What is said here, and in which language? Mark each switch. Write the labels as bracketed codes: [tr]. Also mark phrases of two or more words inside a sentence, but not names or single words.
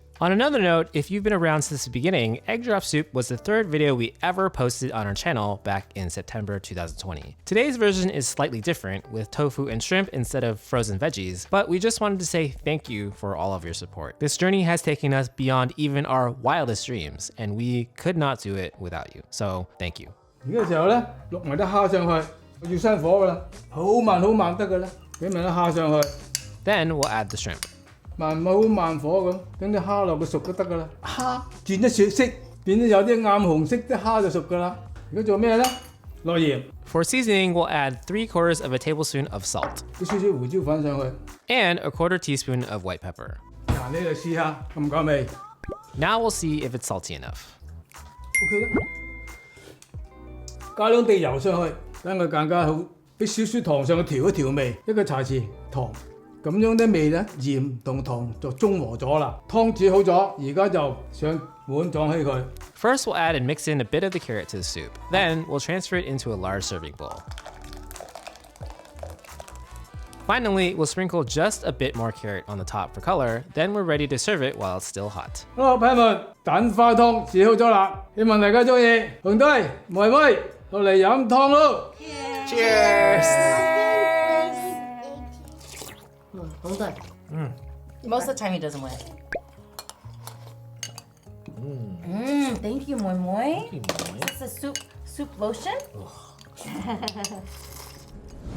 [en] On another note, if you've been around since the beginning, egg drop soup was the 3rd video we ever posted on our channel back in September 2020. Today's version is slightly different, with tofu and shrimp instead of frozen veggies, but we just wanted to say thank you for all of your support. This journey has taken us beyond even our wildest dreams, and we could not do it without you. So thank you. [yue] 而家時候咧，落埋啲蝦上去，要閂火㗎啦，好慢得㗎啦，俾埋啲蝦上去。 [en] Then we'll add the shrimp. [yue] 慢火咁，等啲蝦落去熟就得㗎啦。蝦轉咗雪色，變咗有啲暗紅色，啲蝦就熟㗎啦。而家做咩咧？落鹽。 [en] For seasoning, we'll add 3/4 of a tablespoon of salt [yue] 啲少少胡椒粉上去。 [en] and a 1/4 teaspoon of white pepper. [yue] 嗱，你嚟試下，夠唔夠味 [en] Now we'll see if it's salty enough. [yue] ？OK 啦。加2滴油上去，等佢更加好。俾少少糖上去調一調味，一個茶匙糖。咁樣啲味咧，鹽同糖就中和咗啦。湯煮好咗，而家就上碗裝起佢。 [en] First, we'll add and mix in a bit of the carrot to the soup. Then, we'll transfer it into a large serving bowl. Finally, we'll sprinkle just a bit more carrot on the top for color. Then we're ready to serve it while it's still hot. [yue] 好，朋友們，蛋花湯試好咗啦，希望大家中意。紅隊、妹妹，落嚟飲湯咯。 [en] Cheers! Hold on. Most of the time he doesn't win. Thank you, Moi Moi. Is this a soup lotion?